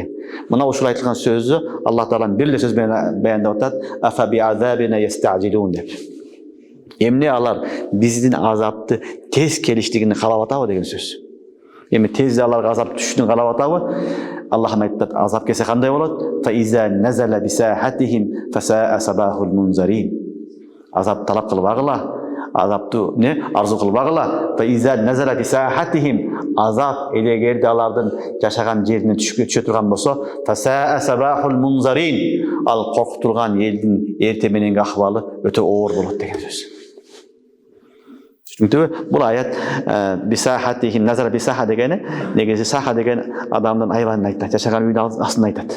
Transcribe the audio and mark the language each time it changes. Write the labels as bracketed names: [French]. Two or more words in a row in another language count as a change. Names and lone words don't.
[Kyrgyz] Мына ушул айтылган сөздү Аллах таалам бир эле сөз менен баяндап атат. [Arabic] أفبعذابنا يستعجلون [Kyrgyz] деп. Эмне алар биздин азапты тез келиштигин каалап атабы деген сөз. Эми тез аларга азап түшүшүн каалап атабы? Аллах айтат, азап келсе кандай болот? [Arabic] فإذا نزل بساحتهم فساء صباح المنذرين. [Kyrgyz] Азап талап кылбагыла. Азапты арзу кылбагыла. [Arabic] فإذا نزل بساحتهم. [Kyrgyz] Азап элегерде алардын жашаган жерине түшө турган болсо, [Arabic] فساء صباح المنذرين. [Kyrgyz] Ал коркутулган элдин эрте мененки акыбалы өтө оор болот деген сөз. Түшүнүктүбү? Бул аят [Arabic] بساحتهم نزل بساحة [Kyrgyz] дегени, негизи саха деген адамдын айбанын айтат, жашаган үйдүн астын айтат.